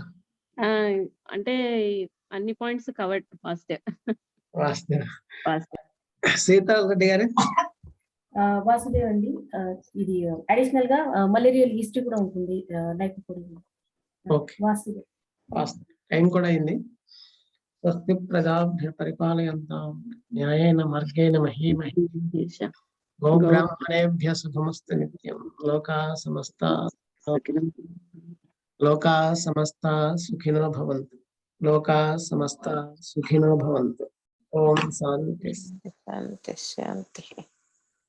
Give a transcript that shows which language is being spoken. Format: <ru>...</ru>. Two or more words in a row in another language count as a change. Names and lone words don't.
<te>అంటే అన్ని</te> <en>points covered.</en> <te>వాస్తే సీతాల్ రెడ్డి గారు వాసుదేవ్ అండి. ఇది అడిషనల్ గా</te> <en>malarial history</en> <te>కూడా ఉంటుంది లైకోపోడియం. ఓకే, వాసుదేవ్ టైం కూడా అయింది.</te> <sa>స్వస్తి ప్రజాభ్య పరిపాలయంతాం న్యాయేన మార్గేణ మహీమహీ గోబ్రాహ్మణేభ్య శుభమస్తు నిత్యం. లోకా సమస్త సుఖినో భవంతు. లోకా సమస్త సుఖినో భవంతు. ఓం శాంతి శాంతి శాంతి.</sa>